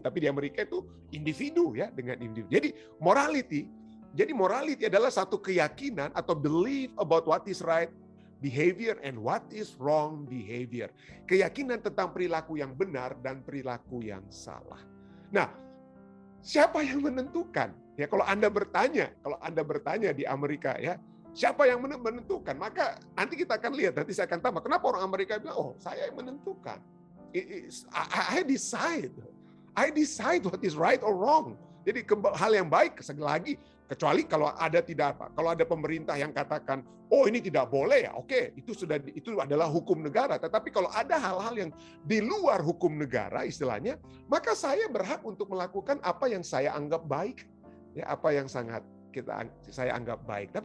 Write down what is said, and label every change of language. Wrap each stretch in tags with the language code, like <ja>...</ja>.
<id>Tapi di Amerika itu individu ya, dengan individu. Jadi morality adalah satu keyakinan atau</id> <en>belief about what is right behavior and what is wrong behavior.</en> <id>Keyakinan tentang perilaku yang benar dan perilaku yang salah. Nah, siapa yang menentukan? Ya, kalau Anda bertanya di Amerika ya, siapa yang menentukan? Maka nanti kita akan lihat, nanti saya akan tambah. Kenapa orang Amerika bilang, oh saya yang menentukan.</id> <en>I decide what is right or wrong.</en> <id>Jadi hal yang baik, sekali lagi, kecuali kalau ada pemerintah yang katakan, oh ini tidak boleh ya, oke, itu adalah hukum negara. Tetapi kalau ada hal-hal yang di luar hukum negara, istilahnya, maka saya berhak untuk melakukan apa yang saya anggap baik, ya apa yang saya anggap baik.</id>